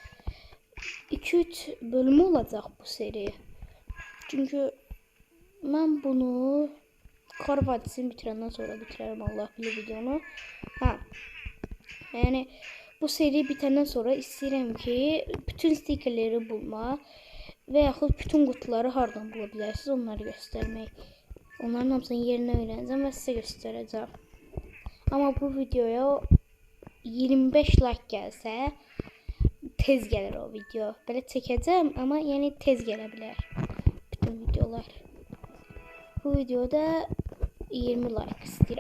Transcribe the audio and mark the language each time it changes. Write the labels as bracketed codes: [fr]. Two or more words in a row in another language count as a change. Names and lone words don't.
[tr] 2-3 bölümü olacak bu seri. Çünkü ben bunu Kar Vadisi'ni bitirenden sonra bitirelim, Allah bilir videonu. Yani bu seri bitenden sonra isterim ki bütün stikerleri bulma [az] və yaxud bütün qutuları hardan bula bilərsiniz onları göstərmək [tr] Onların hamısının yerini öğreneceğim ve size göstereceğim. Ama bu videoya 25 like gelse tez gelir o video. Böyle çekeceğim ama yani tez gelebilir bütün videolar. Bu videoda 20 like istiyorum.